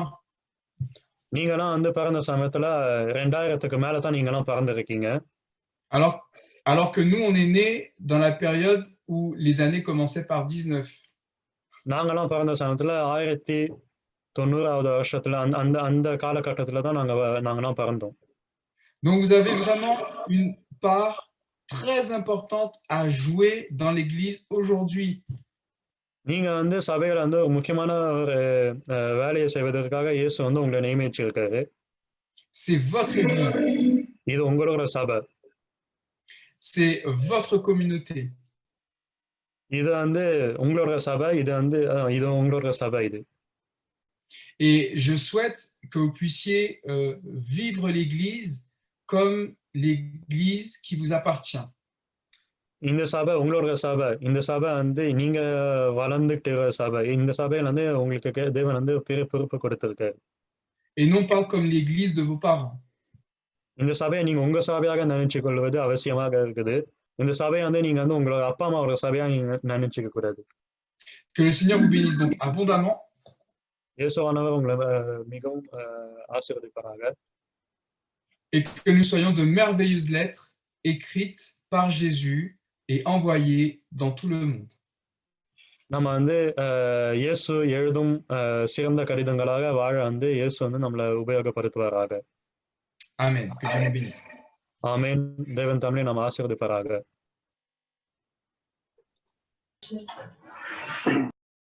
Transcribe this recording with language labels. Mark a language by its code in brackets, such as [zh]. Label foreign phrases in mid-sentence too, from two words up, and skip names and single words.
[ta] நீங்கலாம் வந்து பிறந்த சமயத்துல 2000க்கு மேல தான் நீங்கலாம் பிறந்திருக்கீங்க. [fr] Alors que nous on est nés dans la période où les années commençaient par 19. [ta] நாங்கலாம் பிறந்த சமயத்துல 1990வது வருஷத்துல அந்த காலகட்டத்துல தான் நாங்கலாம் பிறந்தோம். [fr] Donc vous avez vraiment une part très importante à jouer dans l'église aujourd'hui. [ta] நீங்க வந்து சபையில வந்து ஒரு முக்கியமான ஒரு வேலையை செய்வதற்காக இயேசு வந்து உங்களை நியமிச்சிருக்காரு. [fr] C'est votre église. [ta] இது உங்களோட சபை. [fr] C'est votre communauté. [ta] இது வந்து உங்களோட சபை, இது உங்களோட சபை இது. [fr] Et je souhaite que vous puissiez vivre l'église comme l'église qui vous appartient. [ta] இந்த சபை உங்களோட சபை. இந்த சபை வந்து நீங்க வளர்ந்துட்டு சபை. இந்த சபையில வந்து உங்களுக்கு தேவன் வந்து பெரிய பொறுப்பு கொடுத்திருக்காரு. [fr] Et non pas comme l'église de vos parents. [ta] இந்த சபையை நீங்க உங்க சபையாக நினைச்சு கொள்வது அவசியமாக இருக்குது. இந்த சபையை வந்து நீங்க வந்து உங்களோட அப்பா அம்மாவோட சபையா நீங்க நினைச்சுக்க கூடாது. [fr] Que le Seigneur vous bénisse donc abondamment. [ta] இயேசுவானவர் உங்களை மிகவும் ஆசீர்வதிப்பாராக. [fr] Et que nous soyons de merveilleuses lettres écrites par Jésus et envoyées dans tout le monde. [ta] நம்ம வந்து இயேசு எழுதும் சிறந்த கடிதங்களாக வாழ வந்து இயேசு வந்து நம்மளை உபயோகப்படுத்துவாராக. [fr] Amen. Que Dieu nous bénisse. [ta] ஆமென். தேவன் தமிழை நம்ம ஆசீர்வதிப்பாராக.